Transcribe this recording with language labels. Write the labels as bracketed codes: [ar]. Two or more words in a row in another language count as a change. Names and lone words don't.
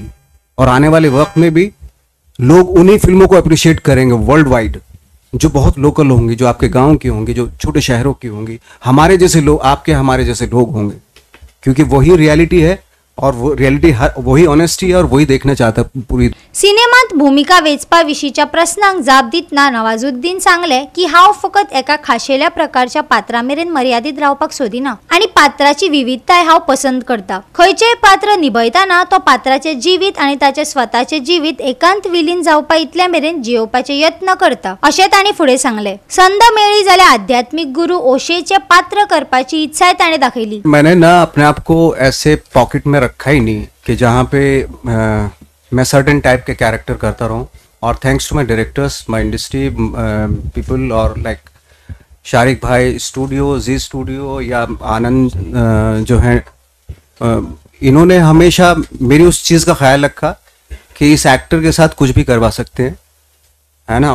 [hi] और आने वाले वक्त में भी लोग उन्हीं फिल्मों को अप्रिशिएट करेंगे [en] world wide, [hi] जो बहुत लोकल होंगी, जो आपके गांव की होंगी, जो छोटे शहरों की होंगी, हमारे जैसे लोग, आपके हमारे जैसे लोग होंगे, क्योंकि वही रियलिटी है और वो रियलिटी वही ऑनेस्टी है और वही देखना चाहता पूरी। [kok] सिनेमांत भूमिका वेचपा विशींच्या प्रस्नांक जाप दितना नवाजुद्दीन सांगले की हांव फकत एका खाशेल्या प्रकारच्या पात्रा मेरेन मर्यादित रावपाक सोदिना आनी पात्राची विविधताय हांव पसंत करता। खंयचेय पात्र निभयताना तो पात्राचे जिवीत आनी ताचे स्वताचे जिवीत एकांत विलीन जावपा इतल्या मेरेन जियोवपाचे यत्न करता अशें तांणी फुडें सांगले। संद मेळ्ळी जाल्यार आध्यात्मिक गुरू ओशेचे पात्र करपाची इत्साय ताणें दाखयली। [hi] मैंने ना अपने आप को ऐसे पॉकेट में रखा ही नहीं कि जहाँ पे मैं [en] certain type [hi] के कैरेक्टर करता रहूँ। और [en] thanks to my directors, my industry people, [hi] और लाइक शारिक भाई स्टूडियो, जी स्टूडियो या आनंद जो हैं, इन्होंने हमेशा मेरी उस चीज़ का ख्याल रखा कि इस एक्टर के साथ कुछ भी करवा सकते हैं, है ना।